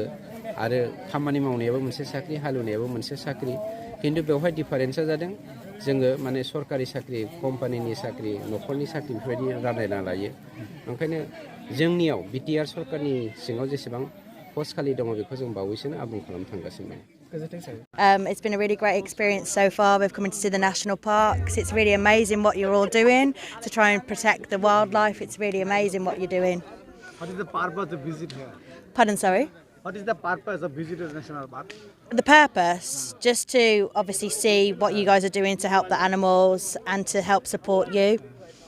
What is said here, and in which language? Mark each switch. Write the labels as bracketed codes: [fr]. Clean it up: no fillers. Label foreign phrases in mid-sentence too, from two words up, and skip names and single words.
[brx] आरो खामानि मावनायाबो मोनसे साख्रि, हालेवनायाबो मोनसे साख्रि। खिन्थु बेवहाय डिफारेन्सा जादों जोङो माने सरकारि साख्रि, कम्पानिनि साख्रि, न'खरनि साख्रि बेफोरबायदि रानलायना लायो। ओंखायनो जोंनियाव बिटिआर सरकारनि सिङाव जेसेबां पस्ट खालि दङ बेखौ जों बावैसोनो आबुं खालामनो थांगासिनो दं। [en] It's been a really great experience so far. We've come to see the national parks. It's really amazing what you're all doing to try and protect the wildlife. It's really amazing what you're doing. What is the purpose of visit here? Pardon, sorry? What is the purpose of visiting National Park? The purpose, just to obviously see what you guys are doing to help the animals and to help support you.